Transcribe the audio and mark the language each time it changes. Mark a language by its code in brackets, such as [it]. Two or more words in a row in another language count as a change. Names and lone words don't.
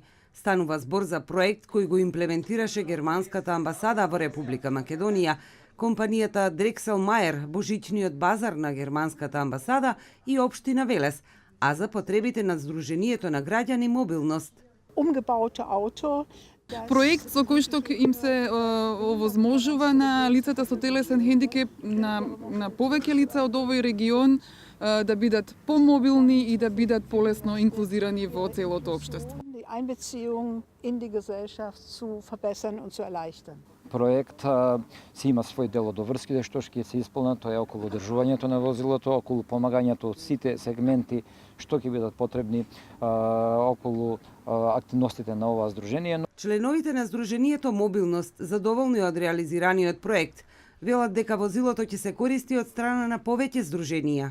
[mk] Станува збор за проект кој го имплементираше германската амбасада во Република Македонија, компанијата Дрексел Мајер, божичниот базар на германската амбасада и општина Велес, а за потребите на Сдруженијето на граѓани мобилност. [de] Umgebaute Auto. [mk] Проект со кој што им се овозможува на лицата со телесен хендикеп на повеќе лица од овој регион да бидат помобилни и да бидат полесно инклузирани во целото општество. [de] Die Einbeziehung in die Gesellschaft zu verbessern und zu erleichtern. [mk] Проект си има свој дел од обврски што ќе се исполнат, тоа е околу одржувањето на возилото, околу помагањето од сите сегменти што ќе бидат потребни околу активностите на ова здружение. Членовите на Сдруженијето Мобилност, задоволни од реализираниот проект, велат дека возилото ќе се користи од страна на повеќе здруженија.